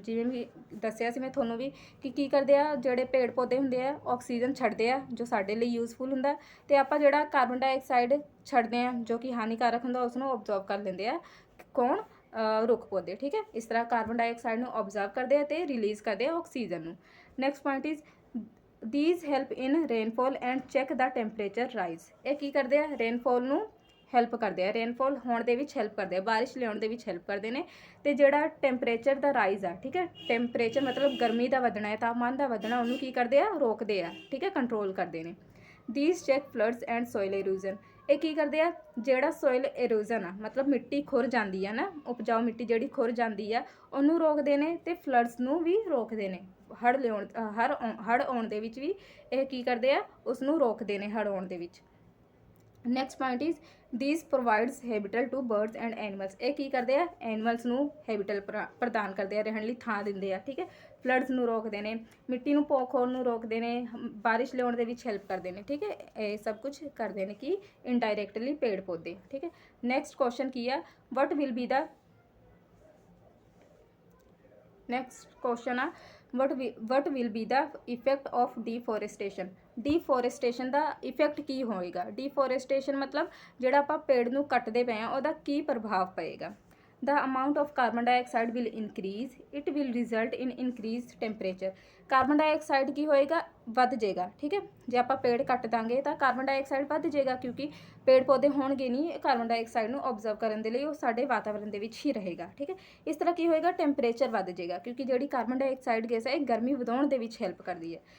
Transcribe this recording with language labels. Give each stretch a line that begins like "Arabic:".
Punjabi: ਜਿਵੇਂ ਵੀ ਦੱਸਿਆ ਸੀ ਮੈਂ ਤੁਹਾਨੂੰ ਵੀ ਕਿ ਕੀ ਕਰਦੇ ਆ, ਜਿਹੜੇ ਪੇੜ ਪੌਦੇ ਹੁੰਦੇ ਆ ਆਕਸੀਜਨ ਛੱਡਦੇ ਆ ਜੋ ਸਾਡੇ ਲਈ ਯੂਜ਼ਫੁਲ ਹੁੰਦਾ, ਅਤੇ ਆਪਾਂ ਜਿਹੜਾ ਕਾਰਬਨ ਡਾਈਆਕਸਾਈਡ ਛੱਡਦੇ ਆ ਜੋ ਕਿ ਹਾਨੀਕਾਰਕ ਹੁੰਦਾ ਉਸਨੂੰ ਆਬਜ਼ਰਵ ਕਰ ਲੈਂਦੇ ਆ ਕੌਣ, ਰੁੱਖ ਪੌਦੇ। ਠੀਕ ਹੈ, ਇਸ ਤਰ੍ਹਾਂ ਕਾਰਬਨ ਡਾਈਆਕਸਾਈਡ ਨੂੰ ਆਬਜ਼ਰਵ ਕਰਦੇ ਆ ਅਤੇ ਰਿਲੀਜ਼ ਕਰਦੇ ਆ ਆਕਸੀਜਨ ਨੂੰ।
English: Next point is these help in rainfall and check the temperature rise।
Punjabi: ਇਹ ਕੀ ਕਰਦੇ ਆ, ਰੇਨਫਾਲ ਨੂੰ ਹੈਲਪ ਕਰਦੇ ਆ, ਰੇਨਫਾਲ ਹੋਣ ਦੇ ਵਿੱਚ ਹੈਲਪ ਕਰਦੇ ਆ, ਬਾਰਿਸ਼ ਲਿਆਉਣ ਦੇ ਵਿੱਚ ਹੈਲਪ ਕਰਦੇ ਨੇ। ਅਤੇ ਜਿਹੜਾ ਟੈਂਪਰੇਚਰ ਦਾ ਰਾਈਜ਼ ਆ, ਠੀਕ ਹੈ, ਟੈਂਪਰੇਚਰ ਮਤਲਬ ਗਰਮੀ ਦਾ ਵਧਣਾ ਹੈ, ਤਾਪਮਾਨ ਦਾ ਵਧਣਾ, ਉਹਨੂੰ ਕੀ ਕਰਦੇ ਆ, ਰੋਕਦੇ ਆ। ਠੀਕ ਹੈ, ਕੰਟਰੋਲ ਕਰਦੇ ਨੇ।
English: these check floods and soil erosion।
Punjabi: ਇਹ ਕੀ ਕਰਦੇ ਆ, ਜਿਹੜਾ ਸੋਇਲ ਇਰੋਜ਼ਨ ਆ ਮਤਲਬ ਮਿੱਟੀ ਖੁਰ ਜਾਂਦੀ ਆ ਨਾ, ਉਪਜਾਊ ਮਿੱਟੀ ਜਿਹੜੀ ਖੁਰ ਜਾਂਦੀ ਆ ਉਹਨੂੰ ਰੋਕਦੇ ਨੇ, ਅਤੇ ਫਲੱਡਸ ਨੂੰ ਵੀ ਰੋਕਦੇ ਨੇ। ਹੜ੍ਹ ਆਉਣ ਦੇ ਵਿੱਚ ਵੀ ਇਹ ਕੀ ਕਰਦੇ ਆ, ਉਸ ਨੂੰ ਰੋਕਦੇ ਨੇ ਹੜ੍ਹ ਆਉਣ ਦੇ ਵਿੱਚ।
English: Next point is these provides habitat to birds and animals।
Punjabi: ਇਹ ਕੀ ਕਰਦੇ ਆ, ਐਨੀਮਲਸ ਨੂੰ ਹੈਬਿਟਲ ਪ੍ਰਦਾਨ ਕਰਦੇ ਆ, ਰਹਿਣ ਲਈ ਥਾਂ ਦਿੰਦੇ ਆ। ਠੀਕ ਹੈ, ਫਲੱਡਸ ਨੂੰ ਰੋਕਦੇ ਨੇ, ਮਿੱਟੀ ਨੂੰ ਪੋਖ ਹੋਣ ਨੂੰ ਰੋਕਦੇ ਨੇ, ਬਾਰਿਸ਼ ਲਿਆਉਣ ਦੇ ਵਿੱਚ ਹੈਲਪ ਕਰਦੇ ਨੇ। ਠੀਕ ਹੈ, ਇਹ ਸਭ ਕੁਝ ਕਰਦੇ ਨੇ ਕਿ ਇਨਡਾਇਰੈਕਟਲੀ ਪੇੜ ਪੌਦੇ। ਠੀਕ ਹੈ, ਨੈਕਸਟ ਕੁਐਸਚਨ ਕੀ ਆ,
English: What will be the next question ਆ what will be the effect of deforestation.
Punjabi: ਡੀਫੋਰੈਸਟੇਸ਼ਨ ਦਾ effect ਕੀ ਹੋਏਗਾ। ਡੀਫੋਰੈਸਟੇਸ਼ਨ ਮਤਲਬ ਜਿਹੜਾ ਆਪਾਂ ਪੇੜ ਨੂੰ ਕੱਟਦੇ ਪਏ ਹਾਂ ਉਹਦਾ ਕੀ ਪ੍ਰਭਾਵ ਪਏਗਾ।
English: the amount of carbon dioxide will increase, it will result in increased temperature।
Punjabi: Carbon dioxide ਕੀ ਹੋਏਗਾ, ਵੱਧ ਜਾਏਗਾ। ਠੀਕ ਹੈ, ਜੇ ਆਪਾਂ ਪੇੜ ਕੱਟ ਦਾਂਗੇ ਤਾਂ ਕਾਰਬਨ ਡਾਈਆਕਸਾਈਡ ਵੱਧ ਜਾਏਗਾ ਕਿਉਂਕਿ ਪੇੜ ਪੌਦੇ ਹੋਣਗੇ ਨਹੀਂ ਕਾਰਬਨ ਡਾਈਆਕਸਾਈਡ ਨੂੰ ਆਬਜ਼ਰਵ ਕਰਨ ਦੇ ਲਈ, ਉਹ ਸਾਡੇ ਵਾਤਾਵਰਣ ਦੇ ਵਿੱਚ ਹੀ ਰਹੇਗਾ। ਠੀਕ ਹੈ, ਇਸ ਤਰ੍ਹਾਂ ਕੀ ਹੋਏਗਾ, ਟੈਂਪਰੇਚਰ ਵੱਧ ਜਾਏਗਾ ਕਿਉਂਕਿ ਜਿਹੜੀ ਕਾਰਬਨ ਡਾਈਆਕਸਾਈਡ ਗੈਸ ਹੈ ਇਹ ਗਰਮੀ ਵਧਾਉਣ ਦੇ ਵਿੱਚ ਹੈਲਪ ਕਰਦੀ ਹੈ।